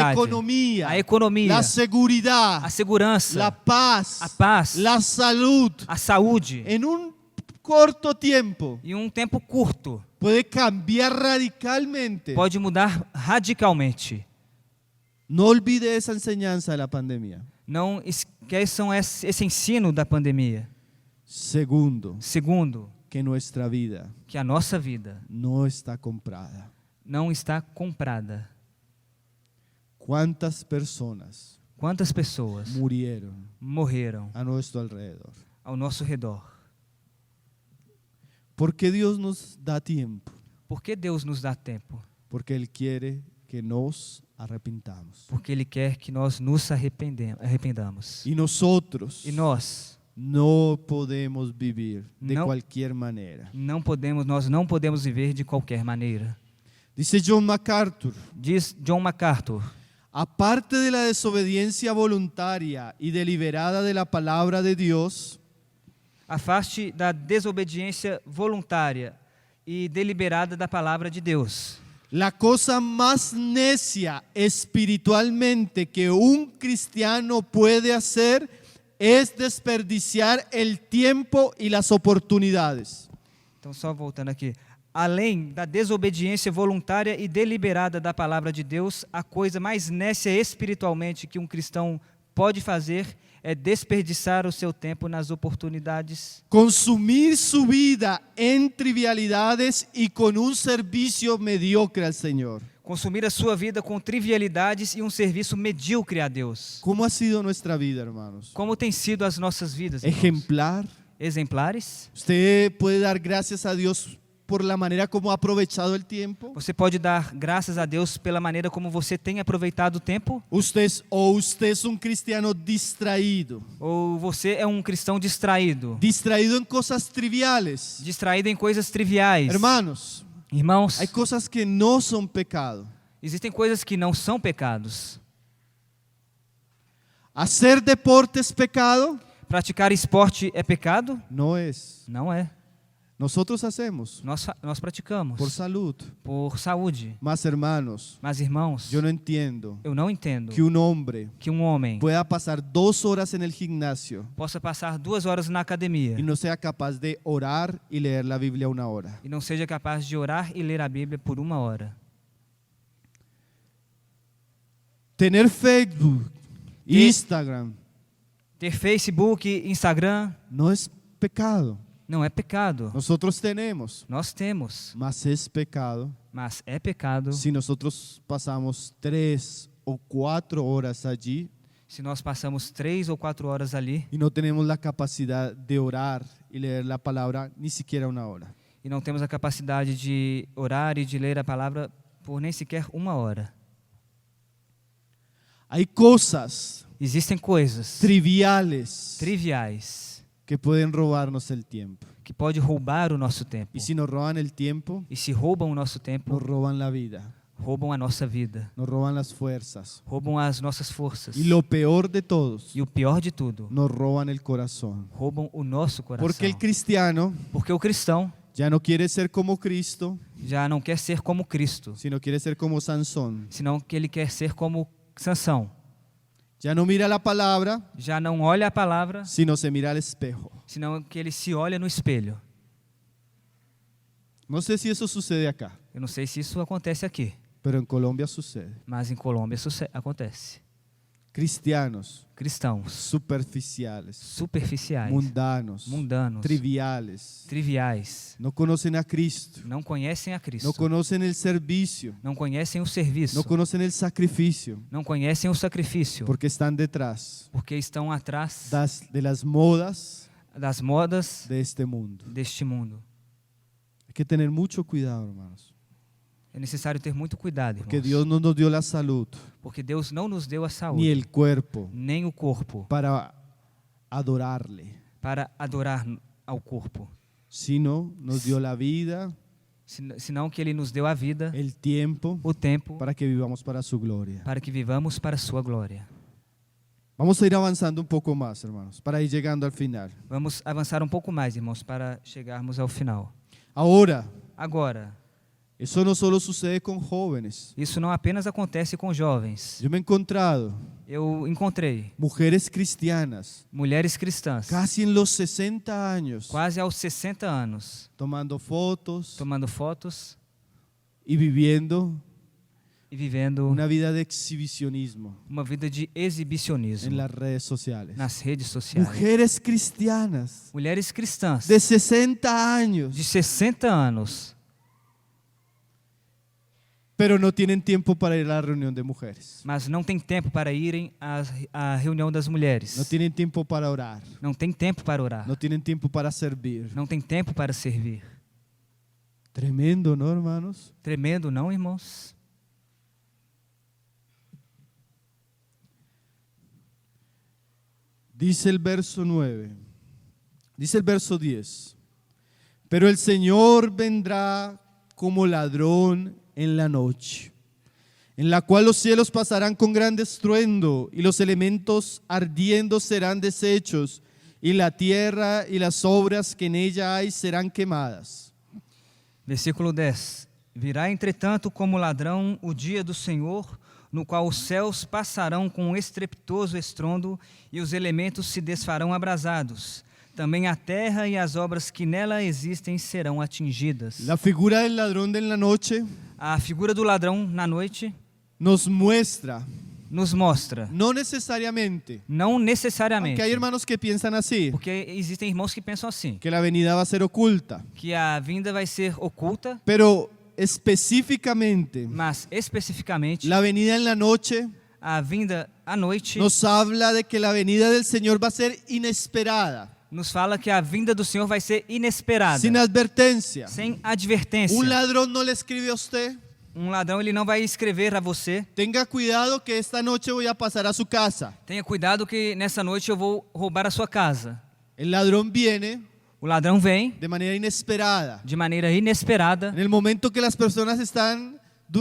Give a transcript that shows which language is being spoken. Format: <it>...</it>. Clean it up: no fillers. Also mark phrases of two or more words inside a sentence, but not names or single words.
<es>la economía,</es> <pt>a economia,</pt> <es>la seguridad,</es> <pt>a segurança,</pt> <es>la paz,</es> <pt>a paz,</pt> <es>la salud,</es> <pt>a saúde,</pt> <es>en un corto tiempo</es> <pt>em um tempo curto,</pt> <es>puede cambiar radicalmente.</es> <pt>pode mudar radicalmente.</pt> <es>No olvide esa enseñanza de la pandemia.</es> <pt>Não esqueçam esse ensino da pandemia.</pt> <es>Segundo,</es> <pt>Segundo,</pt> <es>que nuestra vida</es> <pt>que a nossa vida</pt> <es>no está comprada.</es> <pt>não está comprada.</pt> <es>¿Cuántas personas</es> <pt>Quantas pessoas</pt> <es>murieron</es> <pt>morreram</pt> <es>a nuestro alrededor?</es> <pt>ao nosso redor?</pt> <es>¿Por qué Dios nos da tiempo?</es> <pt>Por que Deus nos dá tempo?</pt> <es>Porque Él quiere que nos arrepintamos.</es> <pt>Porque Ele quer que nós nos arrependamos.</pt> <es>Y nosotros</es> <pt>E nós</pt> <es>no podemos vivir de No. cualquier manera.</es> <pt>nós não podemos viver de qualquer maneira.</pt> <es>Dice John MacArthur,</es> <pt>Diz John MacArthur:</pt> <es>aparte de la desobediencia voluntaria y deliberada de la palabra de Dios,</es> <pt>afaste da desobediência voluntária e deliberada da palavra de Deus.</pt> <es>la cosa más necia espiritualmente que un cristiano puede hacer es desperdiciar el tiempo y las oportunidades.</es> <pt>Então, só voltando aqui. Além da desobediência voluntária e deliberada da palavra de Deus, a coisa mais nécia espiritualmente que um cristão pode fazer é desperdiçar o seu tempo nas oportunidades,</pt> <es>Consumir su vida en trivialidades y con un servicio mediocre al Señor.</es> <pt>consumir a sua vida com trivialidades e um serviço medíocre a Deus.</pt> <es>¿Cómo ha sido nuestra vida, hermanos?</es> <pt>Como tem sido as nossas vidas, irmãos?</pt> <es>Ejemplar.</es> <pt>Exemplares?</pt> <es>Usted puede dar gracias a Dios por la manera como ha aprovechado el tiempo.</es> <pt>Você pode dar graças a Deus pela maneira como você tem aproveitado o tempo?</pt> <es>Usted es un cristiano distraído.</es> <pt>Ou você é um cristão distraído?</pt> <es>Distraído en cosas triviales.</es> <pt>Distraído em coisas triviais.</pt> <es>Hermanos,</es> <pt>Irmãos,</pt> <es>hay cosas que no son pecado.</es> <pt>existem coisas que não são pecados.</pt> <es>¿Hacer deporte es pecado?</es> <pt>Praticar esporte é pecado?</pt> <es>No es.</es> <pt>Não é.</pt> <es>Nosotros hacemos</es> <pt>Nós praticamos</pt> <es>por salud.</es> <pt>por saúde.</pt> <es>Mas hermanos,</es> <pt>Mas, irmãos,</pt> <es>yo no entiendo</es> <pt>eu não entendo</pt> <es>que un hombre</es> <pt>que um homem</pt> <es>pueda pasar 2 horas en el gimnasio</es> <pt>possa passar 2 horas na academia</pt> <es>y no sea capaz de orar y leer la Biblia 1 hora.</es> <pt>e não seja capaz de orar e ler a Bíblia por 1 hora.</pt> <es>Tener Facebook, Instagram,</es> <pt>Ter Facebook, Instagram,</pt> <es>no es pecado.</es> <pt>não é pecado.</pt> <es>Nosotros tenemos,</es> <pt>Nós temos,</pt> <es>mas es pecado</es> <pt>mas é pecado</pt> <es>si nosotros pasamos 3 o 4 horas allí</es> <pt>se nós passamos 3 ou 4 horas ali</pt> <es>y no tenemos la capacidad de orar y leer la palabra ni siquiera 1 hora.</es> <pt>e não temos a capacidade de orar e de ler a palavra por nem sequer 1 hora.</pt> <es>Hay cosas</es> <pt>Existem coisas</pt> <es>triviales</es> <pt>triviais</pt> <es>que pueden robarnos el tiempo.</es> <pt>que pode roubar o nosso tempo.</pt> <es>Y si nos roban el tiempo,</es> <pt>E se roubam o nosso nos tempo,</pt> <es>roban la vida,</es> <pt>roubam a nossa vida,</pt> <es>nos roban las fuerzas.</es> <pt>roubam as nossas forças.</pt> <es>Y lo peor de todos,</es> <pt>E o pior de tudo,</pt> <es>nos roban el corazón.</es> <pt>roubam o nosso coração.</pt> <es>Porque el cristiano</es> <pt>Porque o cristão</pt> <es>ya no quiere ser como Cristo,</es> <pt>já não quer ser como Cristo,</pt> <es>sino quiere ser como Sansón.</es> <pt>senão que ele quer ser como Sansão.</pt> <es>Ya no mira la palabra,</es> <pt>Já não olha a palavra,</pt> <es>sino se mira al espejo.</es> <pt>senão que ele se olha no espelho.</pt> <es>No sé si eso sucede acá,</es> <pt>Eu não sei se isso acontece aqui,</pt> <es>pero en Colombia sucede.</es> <pt>mas em Colômbia isso acontece.</pt> <es>Cristianos</es> <pt>Cristãos</pt> <es>superficiales,</es> <pt>superficiais,</pt> <es>mundanos, triviales,</es> <pt>triviais,</pt> <es>no conocen a Cristo,</es> <pt>não conhecem a Cristo,</pt> <es>no conocen el servicio,</es> <pt>não conhecem o serviço,</pt> <es>no conocen el sacrificio,</es> <pt>não conhecem o sacrifício,</pt> <es>porque están detrás</es> <pt>porque estão atrás</pt> <es>de las modas</es> <pt>das modas</pt> <es>de este mundo.</es> <pt>deste mundo.</pt> <es>Hay que tener mucho cuidado, hermanos,</es> <pt>É necessário ter muito cuidado,</pt> <es>porque</es> <pt>irmãos,</pt> <es>Dios no nos dio la salud</es> <pt>porque Deus não nos deu a</pt> <es>ni</es> <pt>saúde,</pt> <es>el cuerpo</es> <pt>nem o corpo,</pt> <es>para adorarle,</es> <pt>para adorar ao corpo,</pt> <es>sino nos dio la vida,</es> <pt>senão que Ele nos deu a vida,</pt> <es>el tiempo,</es> <pt>o tempo,</pt> <es>para que vivamos para su gloria.</es> <pt>para que vivamos para a sua glória.</pt> <es>Vamos a ir avanzando un poco más, hermanos, para ir llegando al final.</es> <pt>Vamos avançar um pouco mais, irmãos, para chegarmos ao final.</pt> <es>Ahora,</es> <pt>Agora,</pt> <es>eso no solo sucede con jóvenes.</es> <pt>isso não apenas acontece com jovens.</pt> <es>Yo me he encontrado</es> <pt>Eu encontrei</pt> <es>mujeres cristianas,</es> <pt>mulheres cristãs,</pt> <es>casi en los 60 años,</es> <pt>quase aos 60 anos,</pt> <es>tomando fotos</es> <pt>tomando fotos</pt> <es>y viviendo</es> <pt>e vivendo</pt> <es>una vida de exhibicionismo</es> <pt>uma vida de exibicionismo</pt> <es>en las redes sociales.</es> <pt>nas redes sociais.</pt> <es>Mujeres cristianas</es> <pt>Mulheres cristãs</pt> <es>de 60 años,</es> <pt>de 60 anos,</pt> <es>pero no tienen tiempo para ir a la reunión de mujeres.</es> <pt>mas não tem tempo para irem à reunião das mulheres.</pt> <es>No tienen tiempo para orar.</es> <pt>Não tem tempo para orar.</pt> <es>No tienen tiempo para servir.</es> <pt>Não tem tempo para servir.</pt> <es>Tremendo, ¿no, hermanos?</es> <pt>Tremendo, não, irmãos?</pt> <es>Dice el verso 9, dice el verso 10, pero el Señor vendrá como ladrón en la noche, en la cual los cielos pasarán con gran estruendo y los elementos ardiendo serán deshechos y la tierra y las obras que en ella hay serán quemadas.</es> <pt>Versículo 10. Virá, entretanto, como ladrão o dia do Senhor, no qual os céus passarão com um estrepitoso estrondo e os elementos se desfarão abrasados. Também a terra e as obras que nela existem serão atingidas.</pt> <es>La figura del ladrón de la noche</es> <pt>A figura do ladrão na noite</pt> <es>nos muestra,</es> <pt>nos mostra,</pt> <es>no necesariamente,</es> <pt>não necessariamente,</pt> <es>aunque hay hermanos que piensan así,</es> <pt>porque existem irmãos que pensam assim,</pt> <es>que la venida va a ser oculta,</es> <pt>que a vinda vai ser oculta,</pt> <es>pero específicamente</es> <pt>mas especificamente</pt> <es>la venida en la noche</es> <pt>a vinda à noite</pt> <es>nos habla de que la venida del Señor va a ser inesperada,</es> <pt>nos fala que a vinda do Senhor vai ser inesperada,</pt> <es>sin advertencia.</es> <pt>sem advertência.</pt> <es>Un ladrón no le escribe a usted:</es> <pt>Um ladrão, ele não vai escrever a você:</pt> <es>tenga cuidado que esta noche voy a pasar a su casa.</es> <pt>tenha cuidado que nessa noite eu vou roubar a sua casa.</pt> <es>El ladrón viene</es> <pt>O ladrão vem</pt> <es>de manera inesperada,</es> <pt>de maneira inesperada,</pt> <es>en el momento que las personas están durmiendo.</es>